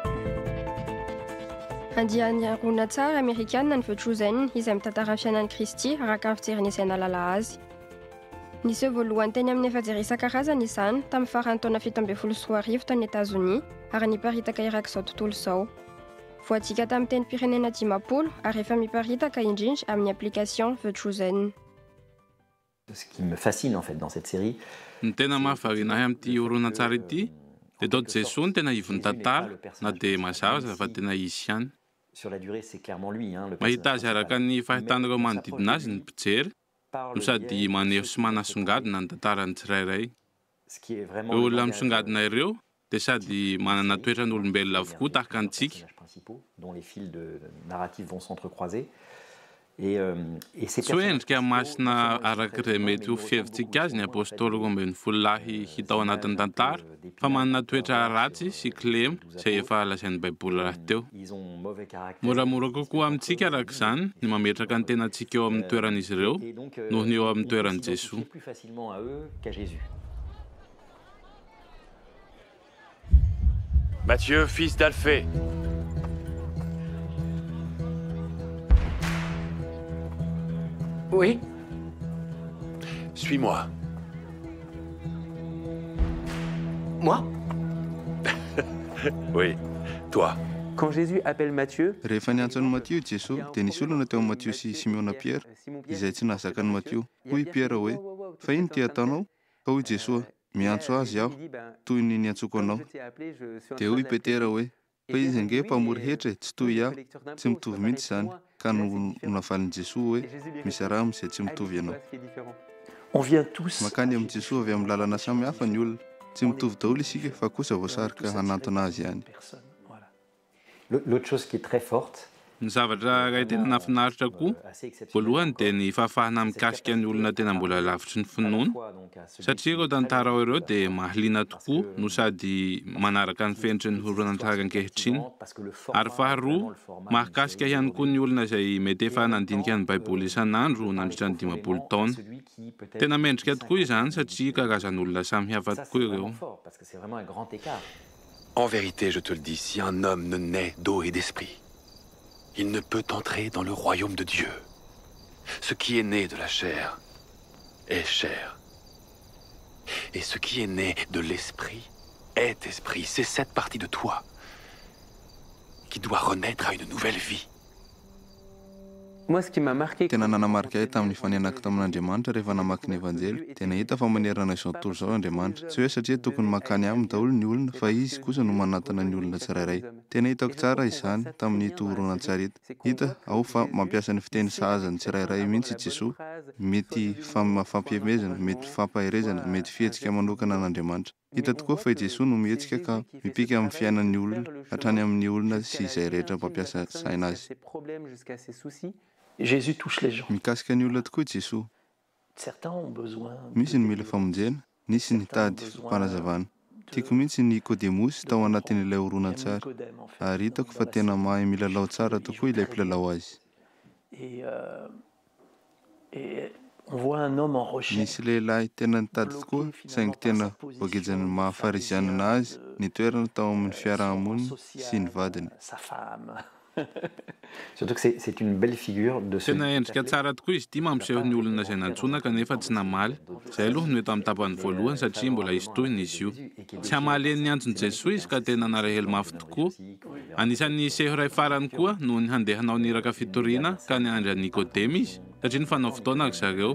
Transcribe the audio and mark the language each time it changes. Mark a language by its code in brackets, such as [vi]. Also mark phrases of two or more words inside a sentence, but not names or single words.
[mg] Andiany horonan-tsary amerikanina ny The Chosen izay mitantara ny fiainan'i Kristy araka ny fijeriny izay nalala azy. Nisy eo voalohany teny amin'ny efajery isan-karazany izany tamin'ny faran'ny taona 17 tany Etazonia ary niparitaka Irak izao tontolo izao. Voadika tamin'ny teny pirenena 10 ary efa miparitaka indrindra amin'ny application The Chosen. [fr] Ce qui me fascine en fait dans cette série, [mg] Ny tena mahavariana ahy amin'ity horonan-tsary ity dia tao Jesosy ny tena ivon'ny tantara na dia mazava fa tena izy ihany. [fr] sur la durée, c'est clairement lui. Le [mg] Mahita azy araka ny fahitan'ireo manodidina azy ny mpijery no sady maneho sy manasongadina ny tantarany tsirairay. Ireo olona misongadina ireo dia sady manana toetran'olombelona avokoa tahaka antsika. [fr] dont les fils de narratifs vont s'entrecroiser. [mg] Tsy hoe endrika masina arak'iray mety ho fihevitsika azy ny apôstôly roa ambin'ny folo lahy hita ao anatin'ny tantara, fa manana toetra ratsy sy kilema izay efa lazain'ny baiboly rahateo. Moramora kokoa amintsika arak'izany ny mametraka ny tenantsika eo amin'ny toeran'izy ireo noho ny eo amin'ny toeran'i Jesosy. [fr] Matthieu, fils d'Alphée. Oui. Suis-moi. Moi? Oui, toi. Quand Jésus appelle Matthieu, [mg] Rehefa niantson'i Matthieu Jesosy dia nisy olona teo Matthieu sy Simeona Pierre izay tsy nahazaka ny Matthieu. Hoy Pierre hoe, fa ino ty ataonao? Ka hoy Jesosy, miantso azy aho toy ny niantsoko anao. Dia hoy Petera hoe, fa izy ange mpamory hetra tsy toy aho, tsy mitovy mihitsy izany. Ka navalin'i Jesosy hoe, misy raha izay tsy mitovy ianao. [fr] On vient tous. [mg] Makany amin'i Jesosy avy amin'ny lalana samihafa ny olona. Tsy mitovy daholo isika fa kosa voasarika hanantona azy ihany. [fr] L'autre chose qui est très forte, [mg] Ny zavatra iray tena nafinaritra koa, voalohany dia ny fahafahana mikasika ny olona tena mbola lavitry ny finoana, satria ireo tantara ireo dia mahaliana tokoa no sady manaraka ny fenitry ny horonan-tsary ankehitriny. Ary faharoa, mahakasika ihany koa ny olona izay mety efa nandinika ny baiboly isan'andro nandritra ny 10 taona. Tena mendrika tokoa izany satria karazan'olona samihafa tokoa ireo. [fr] En vérité, je te le dis, si un homme ne naît d'eau et d'esprit, il ne peut entrer dans le royaume de Dieu. Ce qui est né de la chair est chair. Et ce qui est né de l'esprit est esprit. C'est cette partie de toi qui doit renaître à une nouvelle vie. moi ce qui m'a marqué, [mg] Tena nanamarika ahy tamin'ny faneanako tamin'Andriamanitra rehefa namaky ny evanjely, tena hita fa manerana izao tontolo izao Andriamanitra. Tsy hoe satria tokony makany aminy daholo ny olona, fa izy kosa no manatana ny olona tsirairay. Tena hitako tsara izany tamin'ny horonan-tsary eto. Hita ao fa mampiasa ny fiteny sahazany tsirairay mihitsy Jesosy, mety fampiamezana, mety fampaherezana, mety fihetsika manokana an'Andriamanitra. Hita tokoa fa Jesosy no mihetsika ka mipika amin'ny fiainan'ny olona, hatrany amin'ny olona sy izay rehetra mampiasa saina azy. [fr] Jésus touche les gens. [mg] Mikasika ny olona tokoa Jesosy. [fr] Certains ont besoin. [mg] Misy ny mila famonjena, nisy ny tady fanazavana. Tiako mihitsy ny Nikodemosy tao anatin'ilay horonan-tsary. Ary hitako fa tena mahay milalao tsara tokoa ilay mpilalao azy. [fr] Et on voit un homme en recherche. [mg] Misy lehilahy tena nitady tokoa, saingy tena voagejany mahafarisianana azy, ny toerana tao amin'ny fiarahamonina sy ny vadiny. [fr] sa femme. Surtout que c'est une belle figure de ce. [mg] Tena endrika tsara tokoa izy ity mampiseho ny olona izay nantsoina kanefa tsy namaly. Izay aloha no eto amin'ny tapany voalohany satria mbola hisy toyny izy io. Tsy hamalen'ny antson'i Jesosy izy ka tena narahelo mafy tokoa. Anisan'ny seho iray farany koa no ny handehanao niraka fitoriana ka niandry Nikodema izy, satria ny fanao fotoana ry zareo.